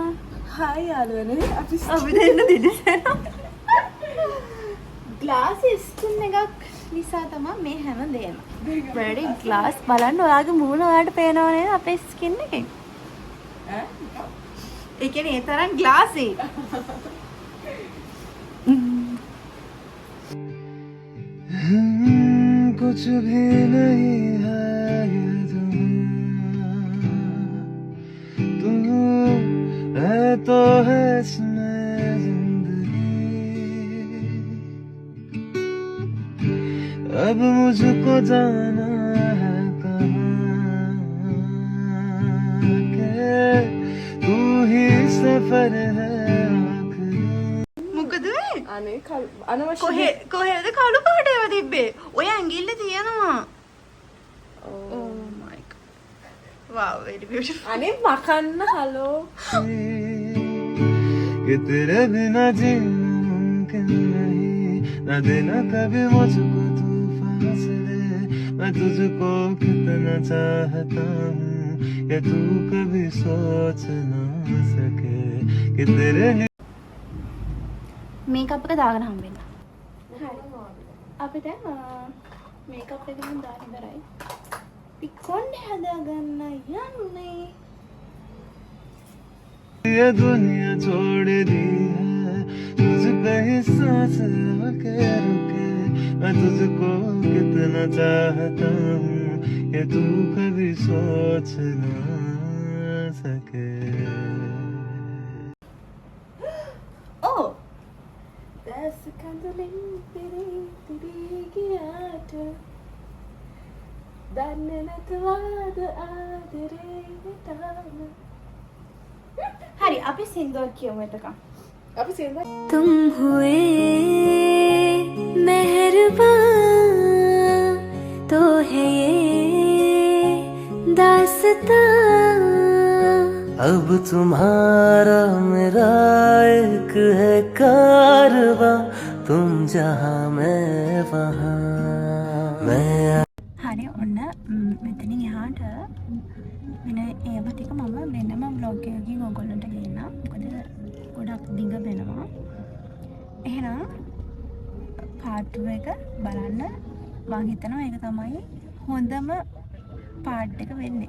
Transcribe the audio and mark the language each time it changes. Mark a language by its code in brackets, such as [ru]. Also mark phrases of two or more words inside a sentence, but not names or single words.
[si] හායි යාළුවනේ අපි දෙන්න දිදිසෙනවා. ග්ලාස් ස්කින් එකක් නිසා තමයි මේ හැම දෙයක්ම. වැඩි ග්ලාස් බලන්න ඔයාගේ මූණ ඔයාලට පේනව නේද අපේ ස්කින් එකෙන්? ඒ කියන්නේ ඒ තරම් ග්ලාසි. [hi] कुछ भी नहीं है ये तुम है तो है इसमें जिंदगी अब मुझको जाना है कहाँ के तू ही सफर है [si] මොකද මේ? අනේ අනවශ්‍ය කොහෙද කළු පාට ඒවා තිබ්බේ? ඔය ඇඟිල්ල තියෙනවා. [en] Oh my god. Wow, very beautiful. [si] අනේ මකන්න හලෝ [hi] कि तेरे बिना जीना मुमकिन नहीं न देना कभी मुझको तू फासले मैं तुझको कितना चाहता हूँ ये तू कभी सोच ना सके कि तेरे लिए [si] මේකප් එක දාගෙන හම්බෙන්න. අපි දැන් මේකප් එක නම් දාන්න ඉවරයි. පිකොන්නේ හදාගන්න යන්නේ. [hi] ये दुनिया छोड़ दी है तुझ पे ही सांस आके रुके मैं तुझको कितना चाहता हूँ ये तू कभी सोच ना सके Oh, [si] දැස් කඳුලින් පිරී ගියාට දන්නේ නැතුවද ආදරේ තාම. හරි අපි සින්දුවක් කියමු එතකම්. අපි සින්දා [hi] तुम हुए मेहरबान तो है ये दास्तां अब तुम्हारा मेरा एक है कारवां तुम जहाँ मैं वहाँ मैं [si] හරි ඔන්න මෙතනින් එහාට වෙන ඒවා ටික මම වෙනම බ්ලොග් එකකින් ඔයගොල්ලන්ට ගේන්නම්. මොකද ගොඩක් දිග වෙනවා. එහෙනම් පාර්ට් 2 එක බලන්න මම හිතනවා ඒක තමයි හොඳම පාර්ට් එක වෙන්නේ.